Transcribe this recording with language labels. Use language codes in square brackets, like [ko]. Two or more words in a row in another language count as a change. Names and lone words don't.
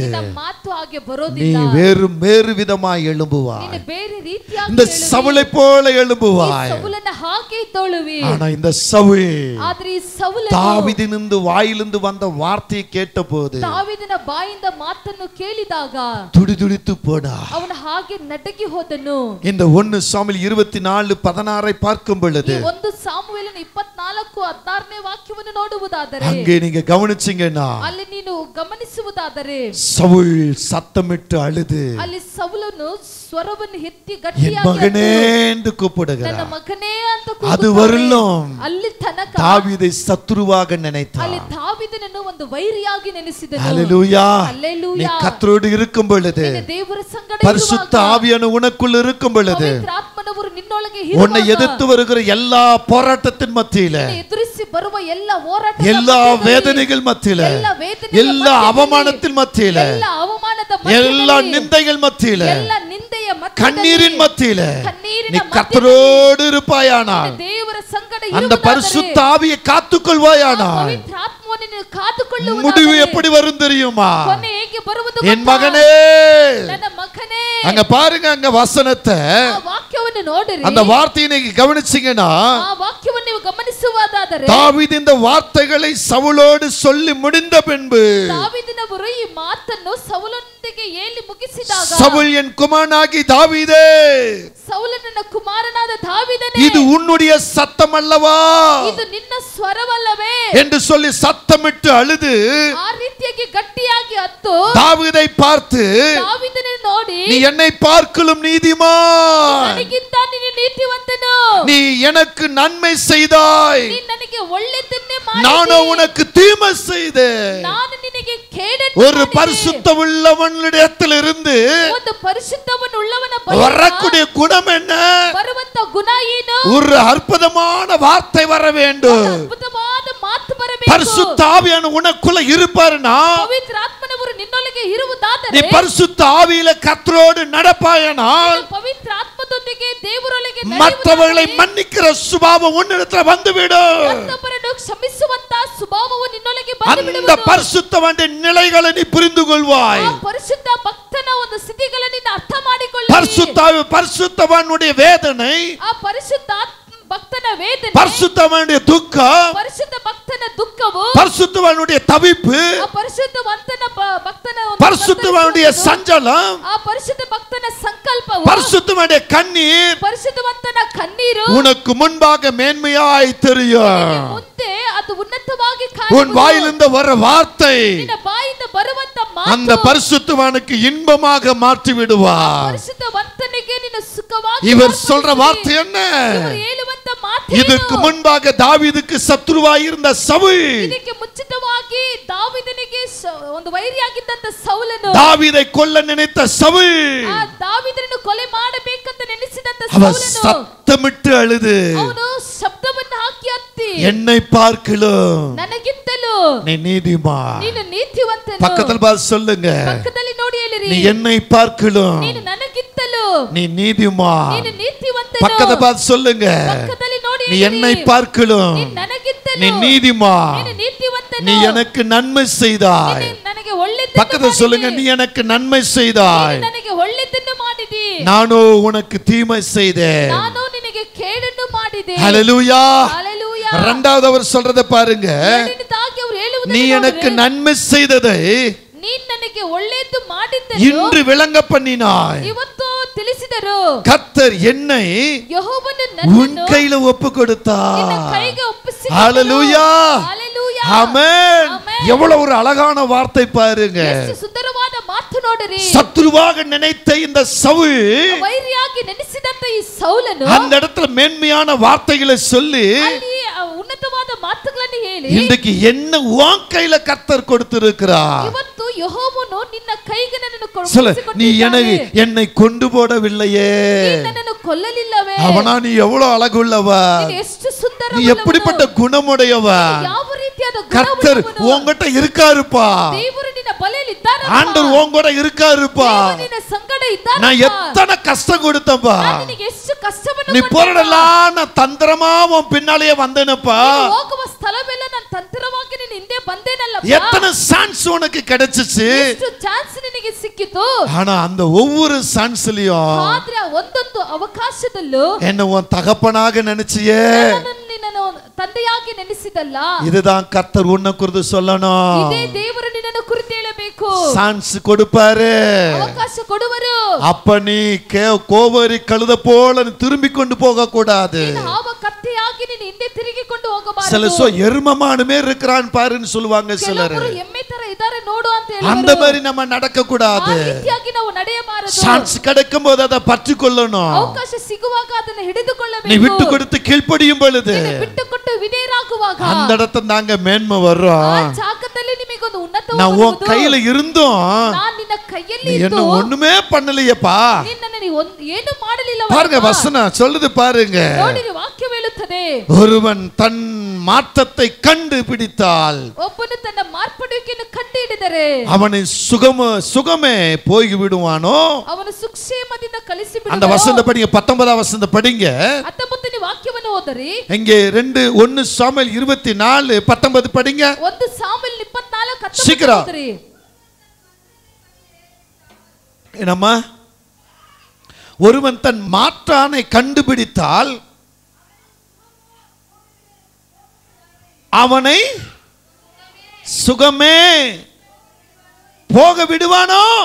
[kn] ನಿನ್ನ ಮಾತು ಹಾಗೆ [ta] நீ [kn] ಬರೋದಿಲ್ಲ. [ta] வேறு விதமாய் எழும்புவாய். [kn] ನೀನು ಬೇರೆ ರೀತಿಯಾಗಿ [ta] இந்த சவுலை போல எழும்புவாய். [kn] ಸೌಲನ ಹಾಗೆ ಇದ್ದಳುವಿ. [ta] ஆனா இந்த சவுல் [kn] ಆದ್ರೆ ಈ ಸೌಲನು [ta] தாவீதிನಿಂದ வாயிலிருந்து வந்த வார்த்தையை கேட்டபோது [kn] ದಾವೀದನ ಬಾಯಿಂದ ಮಾತನ್ನು ಕೇಳಿದಾಗ [ta] துடிதுடித்து போனான். [kn] ಅವನು ಹಾಗೆ ನಟಗಿ ಹೋದನು. [ta] இந்த 1 சாமுவேல் 24:16 பார்க்கும் பொழுது [kn] ಈ 1 ಸಾಮುವೇಲನ 24:16ನೇ ವಾಕ್ಯವನ್ನು ನೋಡುವುದಾದರೆ [ta] அங்கே நீங்க கவனிச்சீங்கன்னா [kn] ಅಲ್ಲಿ ನೀನು ಗಮನಿಸುವುದಾದರೆ [ta] சவுல் சத்தமிட்டு அழுது [kn] ಅಲ್ಲಿ ಸೌಲನು ಸ್ವರವನ್ನು ಎತ್ತಿ [ta] என் [kn] ಗಟ್ಟಿಯಾಗಿ [ta] மகனே என்று [kn] ನನ್ನ [ta] கூப்பிடுகிறார். [kn] ಮಗನೇ ಅಂತ [ta] அது [kn] ಕೂಗುತ್ತಾನೆ. [ta] வரலும் [kn] ಅಲ್ಲಿ ತನಕ [ta] தாவீதை சத்துருவாக நினைத்தான். [kn] ಅಲ್ಲಿ ದಾವೀದನನ್ನು ಒಂದು ವೈರಿಯಾಗಿ ನೆನೆಸಿದನು. [ta] ஹல்லேலூயா. நீ [kn] ಹಲ್ಲೆಲೂಯಾ. [ta] கர்த்தரோடு இருக்கும் பொழுது [kn] ನಿನ್ನ ದೇವರ ಸಂಗಡ [ta] பரிசுத்த ஆவியான உனக்குள் இருக்கும் பொழுது [kn] ಪವಿತ್ರ ಆತ್ಮನವರು ನಿನ್ನೊಳಗೆ [ta] உன்னை எதிர்த்து வருகிற எல்லா போராட்டத்தின் மத்தியில [kn] ಎದುರಿಸಿ ಬರುವ ಎಲ್ಲ ಹೋರಾಟ [ta] எல்லா வேதனைகள் மத்தியில எல்லா அவமானத்தின் மத்தியில எல்லா நிந்தைகள் மத்தியில [kn] ಎಲ್ಲ ನಿಂದೆಯ ಮಧ್ಯದಲ್ಲಿ [ta] கண்ணீரின் மத்தியில [kn] ಕಣ್ಣೀರಿನ [ta] நீ [kn] ಮಧ್ಯದಲ್ಲಿ [ta] கர்த்தரோடு இருப்பாயானால் [kn] ದೇವರ ಸಂಗಡ [ta] அந்த பரிசுத்த ஆவியை காத்துக்கொள்வாயானால் [kn] ಪವಿತ್ರ ಆತ್ಮವನ್ನು ನೀನು ಕಾದುಕೊಳ್ಳುವುದಾದರೆ [ta] முடிவு எப்படி வரும் தெரியுமா? [kn] ಕೊನೆ ಹೇಗೆ ಬರುವುದು [ta] என் [kn] ಗೊತ್ತಾ? [ta] மகனே, [kn] ನನ್ನ ಮಗನೇ, [ta] அங்க பாருங்க, அங்க வசனத்தை [kn] ಆ ವಾಕ್ಯವನ್ನು ನೋಡಿರಿ. [ta] அந்த வார்த்தையை நீங்க கவனிச்சீங்கன்னா [kn] ಆ ವಾಕ್ಯವನ್ನು ನೀವು ಗಮನಿಸುವುದಾದರೆ [ta] தாவீது இந்த வார்த்தைகளை சவுலோடு சொல்லி முடிந்த பின்பு [kn] ದಾವೀದನವರು ಈ ಮಾತನ್ನು ಸೌಲನೊಂದಿಗೆ ಹೇಳಿ ಮುಗಿಸಿದಾಗ [ta] சவுல் என் குமாரனாகி தாவீதே, [kn] ಸೌಲನ ಕುಮಾರನಾದ ದಾವೀದನೇ, [ta] இது உன்னுடைய சத்தம் அல்லவா [kn] ಇದು ನಿನ್ನ ಸ್ವರವಲ್ಲವೇ [ta] என்று சொல்லி சத்தமிட்டு அழுது [kn] ಆ ರೀತಿಯಾಗಿ ಗಟ್ಟಿಯಾಗಿ ಅತ್ತು [ta] தாவீதை பார்த்து, [kn] ದಾವೀದನನ್ನು ನೋಡಿ, [ta] நீ என்னை பார்க்கலும் நீதிமான், [kn] ನನಗಿಂತ ನೀನು ನೀತಿವಂತನು, [ta] நீ எனக்கு நன்மை செய்தாய், [kn] ನೀನು ನನಗೆ ಒಳ್ಳೆಯದನ್ನೇ [ta] நானோ [kn] ಮಾಡಿದಿ, [ta] உனக்கு தீமை செய்தேன். [kn] ನಾನು ನಿನಗೆ ಕೇಡನ್ನು [ta] ஒரு [kn] ಮಾಡಿದೆ. [ta] பரிசுத்த உள்ளவனிடத்தில் இருந்து [kn] ಒಂದು ಪರಿಶುದ್ಧವನ್ನುಳ್ಳವನ [ta] வரக்கூடிய குணம் என்ன? [kn] ಬರುವಂತ ಗುಣ ಏನು? [ta] ஒரு அற்புதமான வார்த்தை வர வேண்டும். [kn] ಅದ್ಭುತವಾದ ಮಾತು ಬರಬೇಕು. [ta] பரிசுத்த ஆவியான உனக்குள்ள இருப்பாருனா, [kn] ಪವಿತ್ರ ಆತ್ಮನವರು ನಿನ್ನೊಳಗೆ ಇರುವುದಾದರೆ, [ta] நீ பரிசுத்த ஆவியில கர்த்தரோடு நடப்பாயானால் [kn] ಪವಿತ್ರ ಆತ್ಮದೊಂದಿಗೆ ದೇವರೊಳಗೆ [ta] மற்றவர்களை மன்னிக்கிற சுபாவம் உன்னிடத்துல வந்துவிடும். [kn] ಮತ್ತೊಬ್ಬರನ್ನು ಕ್ಷಮಿಸುವಂತ ಸ್ವಭಾವವು ನಿನ್ನೊಳಗೆ [ta] அந்த [kn] ಬಂದುಬಿಡುವುದು. [ta] பரிசுத்தவனுடைய நிலைகளை நீ புரிந்து கொள்வாய். [kn] ಆ ಪರಿಶುದ್ಧ ಭಕ್ತನ ಒಂದು ಸ್ಥಿತಿಗಳನ್ನು ನೀನು ಅರ್ಥ ಮಾಡಿಕೊಳ್ಳಿ. [ta] பரிசுத்தவனுடைய வேதனை, [kn] ಆ ಪರಿಶುದ್ಧ ಭಕ್ತನ ವೇದನೆ, [ta] பரிசுத்தவனுடைய துக்கம், [kn] ಪರಿಶುದ್ಧ ಭಕ್ತನ ದುಃಖವು, [ta] பரிசுத்தவனுடைய தவிப்பு, [kn] ಆ ಪರಿಶುದ್ಧವಂತನ ಭಕ್ತನ ಒಂದು [ta] பரிசுத்தவனுடைய சஞ்சலம், [kn] ಆ ಪರಿಶುದ್ಧ ಭಕ್ತನ ಸಂಕಲ್ಪವು, [ta] பரிசுத்தவனுடைய கண்ணீர் [kn] ಪರಿಶುದ್ಧವಂತನ ಕಣ್ಣೀರು [ta] உனக்கு முன்பாக மேன்மையாய் தெரியும். [kn] ಮುಂದೆ ಅದು ಉನ್ನತವಾಗಿ [ta] உன் [kn] ಕಾಣುವುದು. [ta] வாயிலிருந்து வர வார்த்தை [kn] ನಿನ್ನ ಬಾಯಿಂದ ಬರುವಂತ [ta] அந்த [kn] ಮಾತು [ta] பரிசுத்தவானுக்கு இன்பமாக மாற்றி விடுவார். [kn] ಪರಿಶುದ್ಧವಂತನಿಗೆ ನೀನು ಸುಖವಾಗಿ [ta] இவர் [kn] ಮಾರ್ಪಡಿಸಿ. [ta] சொல்ற வார்த்தை என்ன? [kn] ಇವರು ಹೇಳುವಂತ ಮಾತು [ta] இதுக்கு [kn] ಏನು? [ta] முன்பாக தாவீதுக்கு சத்துருவாய் இருந்த சவுல் [kn] ಇದಕ್ಕೆ ಮುಂಚಿತವಾಗಿ ದಾವೀದನಿಗೆ ಒಂದು ವೈರಿಯಾಗಿದ್ದಂತ ಸೌಲನು, [ta] தாவீதை கொல்ல நினைத்த சவுல் [kn] ಆ ದಾವೀದನನ್ನು ಕೊಲೆ ಮಾಡಬೇಕಂತ ನೆನೆಸಿದಂತ [ta] அவர் [kn] ಸೌಲನು [ta] சத்தமிட்டு அழுது, [kn] ಅವನು ಶಬ್ದವನ್ನು ಹಾಕಿ ಅತ್ತಿ, [ta] என்னை பார்க்கலும் [kn] ನನಗಿಂತಲೂ [ta] நீ நீதிமான். [kn] ನೀನು ನೀತಿವಂತನು. [ta] பக்கத்துல பார்த்து சொல்லுங்க, [kn] ಪಕ್ಕದಲ್ಲಿ ನೋಡಿ ಹೇಳಿರಿ, [ta] நீ என்னை பார்க்கலும் [kn] ನೀನು ನನಗಿಂತಲೂ [ta] நீ நீதிமான். [kn] ನೀನು ನೀತಿವಂತನು. [ta] பக்கத்துல பார்த்து சொல்லுங்க, [kn] ಪಕ್ಕದಲ್ಲಿ ನೋಡಿ [ta] நீ [kn] ಹೇಳಿರಿ, [ta] என்னை பார்க்கலும் [kn] ನೀನು ನನಗಿಂತಲೂ [ta] நீ நீதிமான். [kn] ನೀನು ನೀತಿವಂತನು. [ta] நீ எனக்கு நன்மை செய்தாய். [kn] ನೀನು ನನಗೆ ಒಳ್ಳೆಯದನ್ನು [ta] பக்கத்துல சொல்லுங்க, நீ [kn] ಮಾಡಿದಿ. [ta] எனக்கு நன்மை செய்தாய், [kn] ನೀನು ನನಗೆ ಒಳ್ಳೆಯದನ್ನು ಮಾಡಿದಿ, [ta] நானோ உனக்கு தீமை செய்தேன். [kn] ನಾನು ನಿನಗೆ ಕೇಡನ್ನು ಮಾಡಿದೆ. [ta] ஹல்லேலூயா. ஹல்லேலூயா. இரண்டாவது அவர் சொல்றத பாருங்க, [kn] ಎರಡನೇದಾಗಿ ಅವರು ಹೇಳುವುದನ್ನು [ta] நீ எனக்கு [kn] ನೋಡಿರಿ, [ta] நன்மை செய்ததை [kn] ನೀನು ನನಗೆ ಒಳ್ಳೆಯದು ಮಾಡಿದ್ದನ್ನು [ta] இன்று விளங்க பண்ணினாய். [kn] ಇವತ್ತು ತಿಳಿಸಿದರು. [ta] கர்த்தர் என்னை [kn] ಯೆಹೋವನು [ta] உன் [kn] ನನ್ನನ್ನು [ta] கையில ஒப்பு கொடுத்தார். [kn] ನಿನ್ನ ಕೈಗೆ ಒಪ್ಪಿಸಿದನು. [ta] ஹல்லேலூயா. [kn] ஹல்லேலೂಯಾ. [ta] ஆமென். ஆமென். எவ்வளவு ஒரு அழகான வார்த்தை பாருங்க. [kn] ಎಷ್ಟು ಸುಂದರವಾದ ಮಾತು ನೋಡಿರಿ. [ta] சத்துருவாக நினைத்த இந்த சவுல் [kn] ವೈರಿಯಾಗಿ ನೆನೆಸಿದಂತ ಈ ಸೌಲನು [ta] அந்த இடத்துல மேன்மையான வார்த்தைகளை சொல்லி [kn] ಅಲ್ಲಿ ಉನ್ನತವಾದ ಮಾತುಗಳನ್ನು ಹೇಳಿ, [ta] இன்றைக்கு என்ன உன் கையில கர்த்தர் கொடுத்திருக்கிறார். [kn] ಇವತ್ತು ಯೆಹೋವನು ನಿನ್ನ ಕೈಗೆ ನನ್ನನ್ನು [ta] சொல்ல, நீ [kn] ಕೊಡಿಸಿಕೊಟ್ಟಿದ್ದಾನೆ. [ta] என்னை கொண்டு போடவில்லையே, [kn] ನೀನು ನನ್ನನ್ನು ಕೊಲ್ಲಲಿಲ್ಲವೇ? [ta] அவனா நீ எவ்வளவு அழகுள்ளவ, [kn] ನೀನು ಎಷ್ಟು ಸುಂದರ, [ta] நீ எப்படிப்பட்ட குணமுடையவ, [kn] ಯಾವ ರೀತಿಯಾದ [ta] கர்த்தர் [kn] ಗುಣವುಳ್ಳವನು. [ta] உன்கிட்ட இருக்காருப்பா, [kn] ದೇವರು ನಿನ್ನ ಬಲೆಯಲ್ಲಿ ಇದ್ದಾರಪ್ಪ. [ta] ஆண்டவர் உன் கூட இருக்காருப்பா, [kn] ದೇವರು ನಿನ್ನ ಸಂಗಡ ಇದ್ದಾರಪ್ಪ. [ta] நான் எத்தனை கஷ்டம் கொடுத்தப்பா, [kn] ನಾನು ನಿನಗೆ ಎಷ್ಟು ಕಷ್ಟವನ್ನು [ta] நீ போறடலாம் நான் தந்திரமா உன் பின்னாலேயே வந்தேனப்பா. [kn] ಹೋಗುವ ಸ್ಥಳವೆಲ್ಲ ನಾನು ತಂತ್ರವಾಗಿ ನಿನ್ನ ಹಿಂದೆ ಬಂದೇನಲ್ಲಪ್ಪ. [ta] எத்தனை சான்ஸ் உனக்கு கிடைச்சிச்சு. [kn] ಎಷ್ಟು ಚಾನ್ಸ್ ನಿನಗೆ ಸಿಕ್ಕಿತು. [ta] ஆனா அந்த ஒவ்வொரு சான்ஸ்லயும் [kn] ಆದ್ರೆ ಒಂದೊಂದು ಅವಕಾಶದಲ್ಲೂ [ta] என்ன உன் தகப்பனாக நினைச்சியே. [kn] ನಿನ್ನನ್ನು ತಂದೆಯಾಗಿ ನೆನೆಸಿದಲ್ಲ. [ta] இதுதான் கர்த்தர் உன்னை குறித்து சொல்லணும். [kn] ಇದೇ ದೇವರು ನಿನ್ನನ್ನು ಕುರಿತು ಹೇಳಬೇಕು. [ta] சான்ஸ் கொடுப்பாரு, [kn] ಅವಕಾಶ ಕೊಡುವರು. [ta] அப்ப நீ கோவரி கழுத போல திரும்பி கொண்டு போக கூடாது. [kn] ಹಾವ ಕತ್ತೆಯಾಗಿ ನೀನು ಹಿಂದೆ ತಿರುಗಿಕೊಂಡು ಹೋಗಬಾರದು. [ta] சில எருமமானுமே இருக்கிறான் பாருன்னு சொல்லுவாங்க சிலர். [kn] ಎಮ್ಮೆ ತರ ಇದ್ದಾರೆ ನೋಡು ಅಂತ ಹೇಳುವರು. [ta] அந்த மாதிரி நம்ம நடக்க கூடாது. [kn] ಆ ರೀತಿಯಾಗಿ ನಾವು ನಡೆಯಬಾರದು. [ta] சான்ஸ் கிடைக்கும் போது அதை பற்றிக்கொள்ளணும். [kn] ಅವಕಾಶ ಸಿಗುವಾಗ ಅದನ್ನು ಹಿಡಿದುಕೊಳ್ಳಬೇಕು. [ta] நீ விட்டு கொடுத்து கீழ்ப்படியும் பொழுது [kn] ಬಿಟ್ಟು ಕೊಟ್ಟು ವಿಧೇಯರಾಗುವಾಗ [ta] அந்த இடத்துல நாங்க மேன்மை வர்றோம். [kn] ಆ ಜಾಗದಲ್ಲಿ ನಿಮಗೊಂದು ಉನ್ನತ [ta] நான் உன் கையில இருந்தும் [kn] ನಾನು ನಿನ್ನ ಕೈಯಲ್ಲಿ [ta] என்ன [kn] ಇದ್ದು [ta] ஒண்ணுமே பண்ணலையேப்பா. [kn] ನಿನ್ನನ್ನು ನೀ ಏನು ಮಾಡಲಿಲ್ಲ. [ta] பாருங்க வசனம் சொல்லுது பாருங்க. [kn] ನೋಡಿರಿ ವಾಕ್ಯ ಹೇಳುತ್ತದೆ. [ta] ஒருவன் தன் மாற்றத்தை கண்டுபிடித்தால் [kn] ಒಬ್ಬನು ತನ್ನ ಮಾರ್ಪಡುವಿಕೆಯನ್ನು ಕಂಡು ಹಿಡಿದರೆ [ta] அவனை சுகமே போய் விடுவானோ. [kn] ಅವನು ಸುಕ್ಷೇಮದಿಂದ ಕಳಿಸಿ ಬಿಡುವನು. [ta] அந்த வசனத்தை படிங்க, 19ஆம் வசனத்தை படிங்க. [kn] 19ನೇ ವಾಕ್ಯವನ್ನು ಓದಿರಿ. [ta] இங்கே 1 சாமுவேல் 24:19 படிங்க. 1 சாமுவேಲ್ 24:19 சீக்கிரம் [kn] ಓದಿರಿ. [ta] என்னம்மா? ஒருவன் தன் மாற்றானை கண்டுபிடித்தால் அவனை சுகமே போக விடுவானோ.